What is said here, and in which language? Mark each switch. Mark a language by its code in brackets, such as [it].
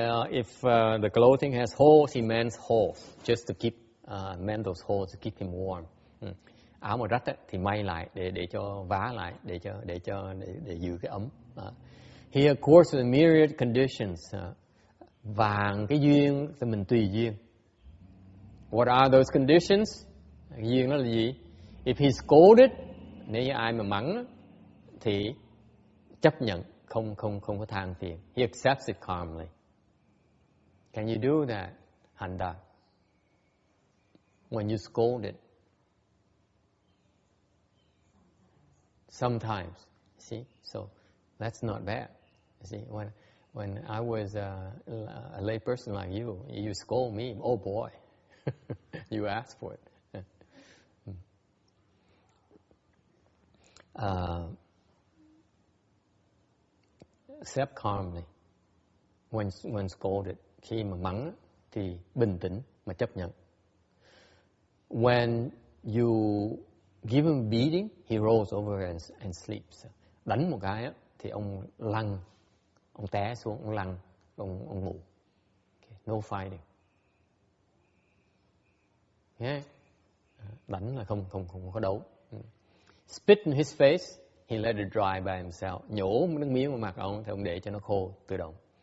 [en] If the clothing has holes, he mends holes just to mend those holes to keep him warm. [vi] Áo mà rách thì may lại để cho vá lại để giữ cái ấm. [en] He accords with myriad conditions. [vi] Vàng cái duyên thì mình tùy duyên. [en] What are those conditions? [vi] Cái duyên đó là gì? [en] If he's scolded, [vi] nếu như ai mà mắng thì chấp nhận, không có than phiền. [en] He accepts it calmly. Can you do that, Handa? When you scold it? Sometimes, see? So that's not bad. See, when I was a lay person like you scold me, oh boy, you asked for it. Accept calmly when scolded. [vi] Khi mà mắng thì bình tĩnh mà chấp nhận. [en] When you give him beating, he rolls over and sleeps. [vi] Đánh một cái thì ông lăn, ông té xuống, ông lăn, ông ngủ. [en] Okay. No fighting. [vi] Yeah. Đánh là không có đấu. [en] Spit in his face, he let it dry by himself. [vi] Nhổ nước miếng vào mặt ông thì ông để cho nó khô tự động.